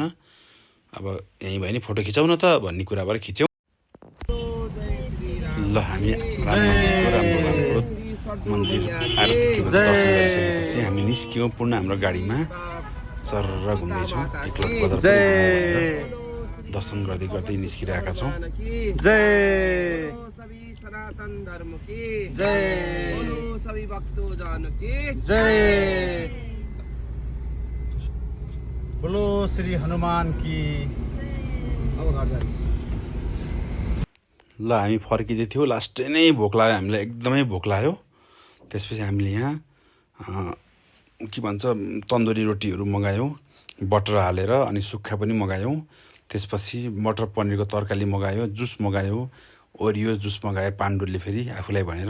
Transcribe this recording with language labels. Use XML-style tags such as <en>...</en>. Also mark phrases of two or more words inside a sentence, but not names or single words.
<ne>अब यहीँ भयो नि फोटो खिचाउँ न त भन्ने कुराबाट खिच्यौँ। ल हामी मन्दिर दर्शन गरिसकेपछि हामी निस्क्यौँ पूर्ण हाम्रो गाडीमा सरर घुम्दैछौँ। एकलट बजार दर्शन गर्दै गर्दै निस्किरहेका छौँ।</ne> <hi>जय सभी सनातन धर्म की जय, सभी भक्तजन की जय, बोलो श्री हनुमान की।</hi> <ne>ल हामी फर्किँदै थियौँ, लास्टै नै भोक लाग्यो हामीलाई, एकदमै भोक लाग्यो। त्यसपछि हामीले यहाँ के भन्छ तन्दुरी रोटीहरू मगायौँ बटर हालेर, अनि सुक्खा पनि मगायौँ। त्यसपछि मटर पनिरको तरकारी मगायो, जुस मगायो, ओरियो जुस मगायो पाण्डुले फेरि आफूलाई भनेर।</ne>